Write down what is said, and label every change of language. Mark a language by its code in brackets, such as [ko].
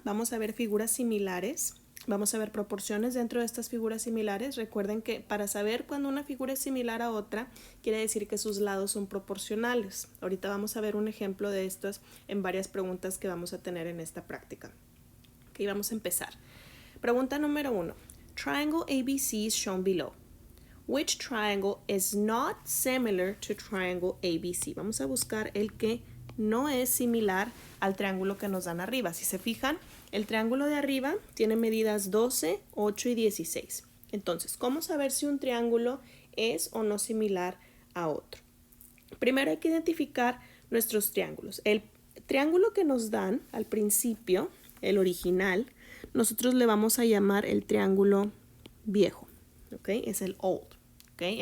[es] Vamos a ver figuras similares. Vamos a ver proporciones dentro de estas figuras similares. Recuerden que para saber cuando una figura es similar a otra, quiere decir que sus lados son proporcionales. Ahorita vamos a ver un ejemplo de estos en varias preguntas que vamos a tener en esta práctica. Ok, vamos a empezar. Pregunta número 1. [en] Triangle ABC is shown below. Which triangle is not similar to triangle ABC? [es] Vamos a buscar el que no es similar al triángulo que nos dan arriba. Si se fijan, el triángulo de arriba tiene medidas 12, 8 y 16. Entonces, ¿cómo saber si un triángulo es o no similar a otro? Primero hay que identificar nuestros triángulos. El triángulo que nos dan al principio, el original, nosotros le vamos a llamar el triángulo viejo. ¿Ok? Es el old. ¿Okay?